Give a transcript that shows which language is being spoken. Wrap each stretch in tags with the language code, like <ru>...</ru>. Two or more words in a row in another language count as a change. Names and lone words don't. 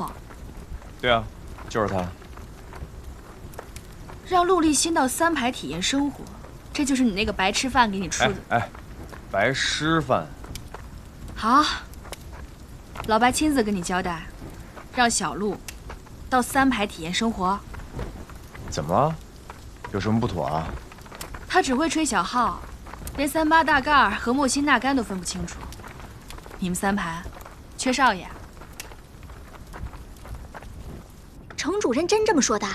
<zh>對啊，就是他。讓陸立新到3排體驗生活，這就是你那個白吃飯給你出的。哎，白師飯。好，老白親自跟你交代。讓小陸到3排體驗生活。怎麼了？有什麼不妥啊？他只會吹小號，連38大蓋和莫辛納甘都分不清楚。你們3排缺少爺。城主主任真这么说的？</zh>